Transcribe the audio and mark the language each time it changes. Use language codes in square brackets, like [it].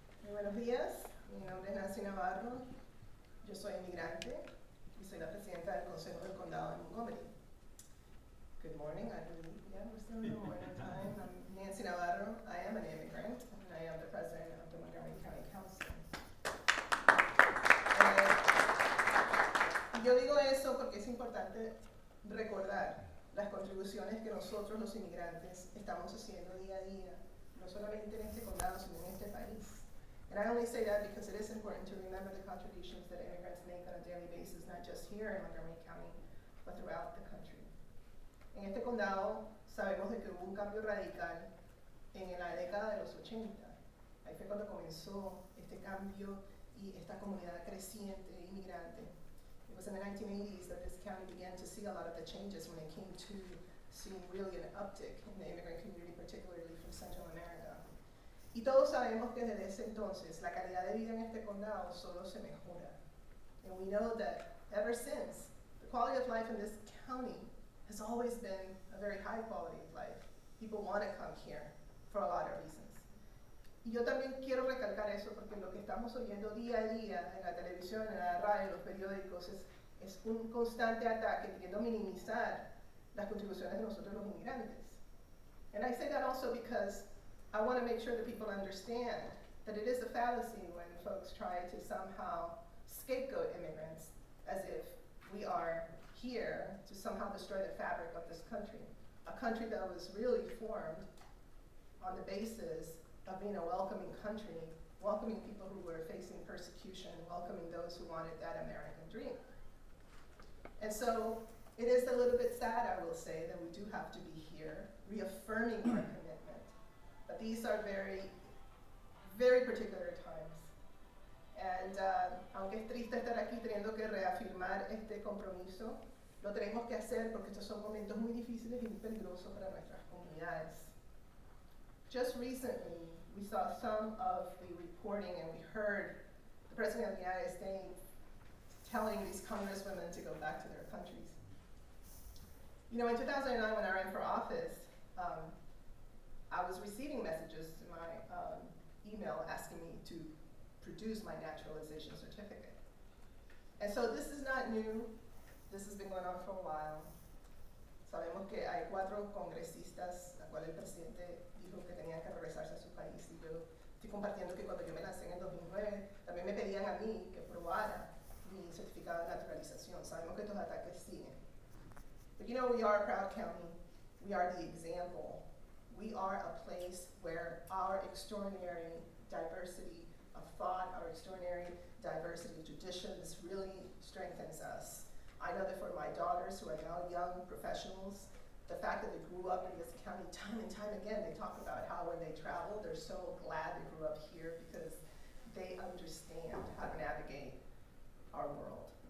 [es] Buenos días, mi nombre es Nancy Navarro, yo soy inmigrante y soy la presidenta del Consejo del Condado de Montgomery. [en] Good morning, I believe, yeah, we're still in the morning time. I'm Nancy Navarro, I am an immigrant, and I am the president of the Montgomery County Council. [es] Yo digo eso porque es importante recordar las contribuciones que nosotros los inmigrantes estamos haciendo día a día, no solamente en este condado, sino en este país. [en] And I only say that because it is important to remember the contributions that immigrants make on a daily basis, not just here in Montgomery County, but throughout the country. [es] En este condado sabemos de que hubo un cambio radical en la década de los 80. Ahí fue cuando comenzó este cambio y y esta comunidad creciente inmigrante. [en] It was in the 1980s that this county began to see a lot of the changes when it came to seeing really an uptick in the immigrant community, particularly from Central America. [es] Y todos sabemos que desde ese entonces la calidad de vida en este condado solo se mejora. [en] And we know that ever since, the quality of life in this county has always been a very high quality of life. People want to come here for a lot of reasons. [es] Y yo también quiero recalcar eso porque lo que estamos oyendo día a día en la televisión, en la radio, en los periódicos es un constante ataque queriendo minimizar las contribuciones de nosotros los inmigrantes. [en] And I say that also because I want to make sure that people understand that it is a fallacy when folks try to somehow scapegoat immigrants as if we are here to somehow destroy the fabric of this country. A country that was really formed on the basis of being a welcoming country, welcoming people who were facing persecution, welcoming those who wanted that American dream. And so it is a little bit sad, I will say, that we do have to be here, reaffirming our commitment. But these are very, very particular times. [es] And aunque es triste estar aquí teniendo que reafirmar este compromiso, lo tenemos que hacer porque estos son momentos muy difíciles y muy peligrosos para nuestras comunidades. [en] Just recently, we saw some of the reporting and we heard the President of the United States telling these congresswomen to go back to their countries. You know, in 2009, when I ran for office, I was receiving messages in my email asking me to produce my naturalization certificate. And so this is not new. This has been going on for a while. [es] Sabemos que hay 4 congresistas, a cual el presidente dijo que tenían que regresarse a su país. Y yo estoy compartiendo que cuando yo me lancé en el 2009, también me pedían a mí que probara mi certificado de naturalización. Sabemos que estos ataques siguen. [en] But you know, we are a proud county. We are the example. We are a place where our extraordinary diversity of thought, our extraordinary diversity of traditions really strengthens us. I know that for my daughters who are now young professionals, the fact that they grew up in this county time and time again, they talk about how when they travel, they're so glad they grew up here because they understand how to navigate our world.